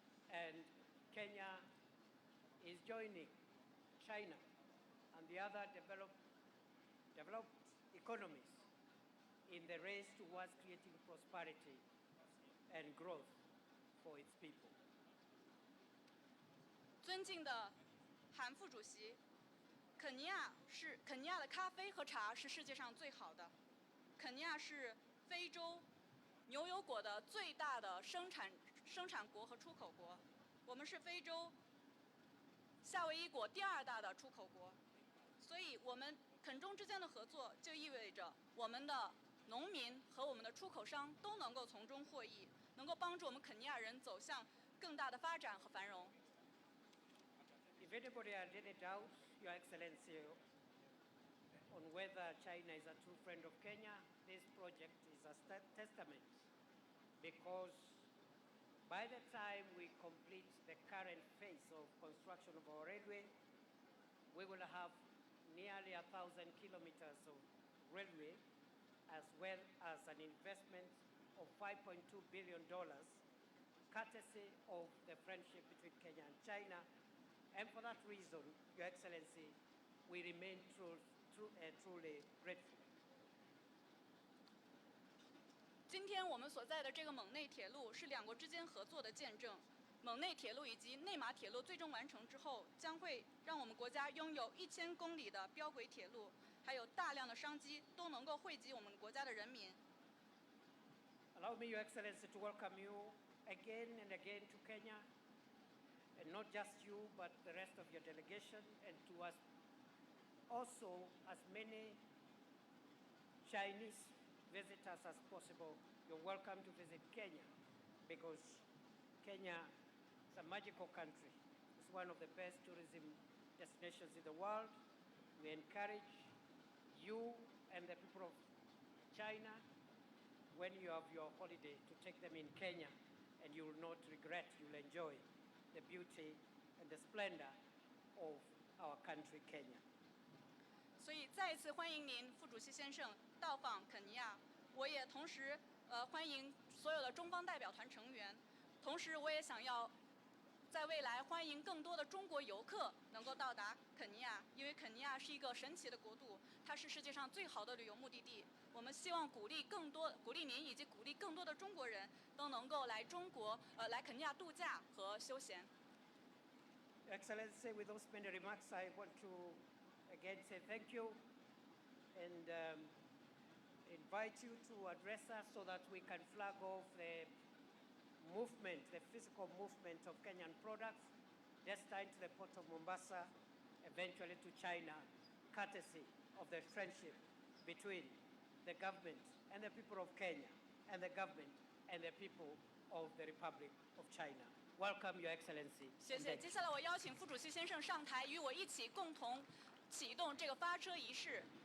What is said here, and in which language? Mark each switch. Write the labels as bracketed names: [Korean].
[English] And Kenya is joining China and the other developed economies in the race towards creating prosperity and growth for its people. [Chinese] 尊敬的韩副主席，肯尼亚的咖啡和茶是世界上最好的。肯尼亚是非洲牛油果的最大的生产国和出口国，我们是非洲夏威夷果第2大的出口国，所以我们肯中之间的合作就意味着我们的农民和我们的出口商都能够从中获益，能够帮助我们肯尼亚人走向更大的发展和繁荣。 [English] If anybody had any doubts, Your Excellency, on whether China is a true friend of Kenya, this project is a testament, because by the time we complete the current phase of construction of our railway, we will have nearly 1,000 kilometers of railway, as well as an investment of $5.2 billion, courtesy of the friendship between Kenya and China. And for that reason, Your Excellency, we remain truly grateful. [Chinese] 今天我们所在的这个蒙内铁路是2国之间合作的见证。蒙内铁路以及内马铁路最终完成之后，将会让我们国家拥有1000公里的标轨铁路，还有大量的商机都能够惠及我们国家的人民。 [English] Allow me, Your Excellency, to welcome you again and again to Kenya, and not just you, but the rest of your delegation, and to us also as many Chinese visitors as possible. You're welcome to visit Kenya, because Kenya is a magical country. It's one of the best tourism destinations in the world. We encourage you and the people of China, when you have your holiday, to take them in Kenya, and you will not regret. You'll enjoy the beauty and the splendor of our country, Kenya. [Chinese] 所以再一次欢迎您，副主席先生到访肯尼亚。我也同时欢迎所有的中方代表团成员，同时我也想要在未来欢迎更多的中国游客能够到达肯尼亚，因为肯尼亚是一个神奇的国度，它是世界上最好的旅游目的地。我们希望鼓励您以及鼓励更多的中国人都能够来来肯尼亚度假和休闲。 [English] Excellency, with those many remarks, I want to again say thank you and invite you to address us so that we can flag off the movement, the physical movement of Kenyan products destined to the port of Mombasa, eventually to China, courtesy of the friendship between the government and the people of Kenya, and the government and the people of the Republic of China. Welcome, Your Excellency. [Chinese] 谢谢。接下来我邀请副主席先生上台，与我一起共同启动这个发车仪式。